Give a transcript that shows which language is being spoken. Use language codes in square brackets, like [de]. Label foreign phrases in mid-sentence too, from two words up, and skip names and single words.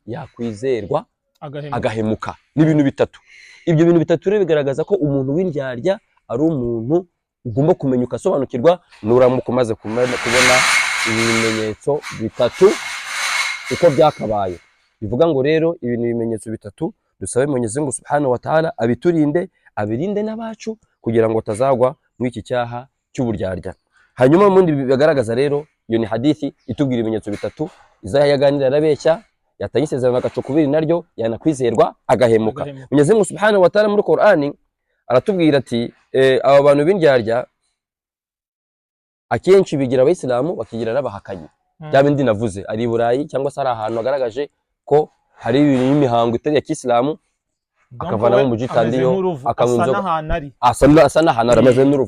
[rw] Yakwizerwa agahemuka. Ni ibintu bitatu. Ibyo bintu bitatu rero bigaragaza ko umuntu w'indyarya ari umuntu ugomba kumenya ukasobanukirwa. Nuramuka umaze kubona ibimenyetso bitatu uko byakabaye, bivuga ngo rero ibintu bimenyetso bitatu dusabe Mwenyezi Mungu [ar] سبحانه وتعالى [rw] abiturinde, abirinde n'abacu, kugira ngo tazagwa muri iki cyaha cy'uburyarya. Hanyuma mundi bigaragaza rero, iyo ni hadithi itubwira ibimenyetso bitatu: izaha yaganira arabeshya, yatanga isezerano agacukubiri naryo, yanakwizerwa agahemuka. Mwenyezi Mungu [ar] سبحانه وتعالى [rw] muri Qur'ani aratubwira ati aba bantu b'indyarya akenshi bigira abayisilamu bakigira n'abahakanyi. Bya bindi navuze, ari i Burayi cyangwa se ari ahantu agaragaje ko hari ibintu y'imihango itari ya Kisilamu, akavanamo umujitandiyo, asa n'ahantu ameze n'uruvu.